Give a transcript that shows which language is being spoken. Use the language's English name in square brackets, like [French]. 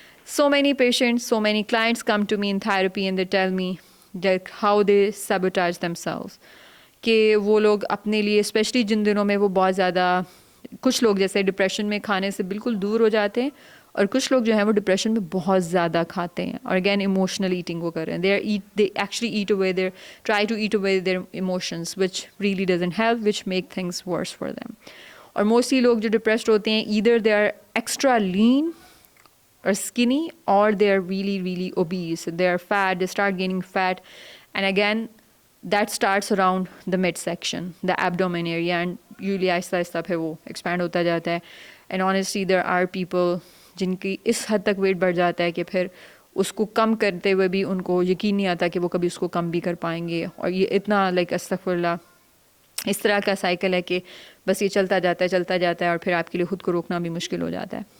[English] so many patients, so many clients come to me in therapy and they tell me that how they sabotage themselves, [Hindi] कि वो लोग अपने लिए specially जिन दिनों में वो बहुत ज़्यादा, कुछ लोग जैसे डिप्रेशन में खाने से बिल्कुल दूर हो जाते हैं, और कुछ लोग जो हैं वो डिप्रेशन में बहुत ज़्यादा खाते हैं और अगैन इमोशनल ईटिंग को कर रहे हैं. [English] They actually eat away their, try to eat away their emotions which really doesn't help, which make things worse for them. [Hindi] और मोस्टली लोग जो डिप्रेस्ड होते हैं [English] either they are extra lean or skinny, or they're really really obese, they're fat, they start gaining fat, and again that starts around the midsection, the abdomen area, and usually [Hindi] Aahista Aahista फिर वो expand होता जाता है. [English] and honestly there are people [Hindi] जिनकी इस हद तक wait बढ़ जाता है कि फिर उसको कम करते हुए भी उनको यकीन नहीं आता कि वो कभी उसको कम भी कर पाएंगे. और ये इतना अस्तगफुरुल्लाह इस तरह का साइकिल है कि बस ये चलता जाता है और फिर आपके लिए ख़ुद को रोकना भी मुश्किल हो जाता है.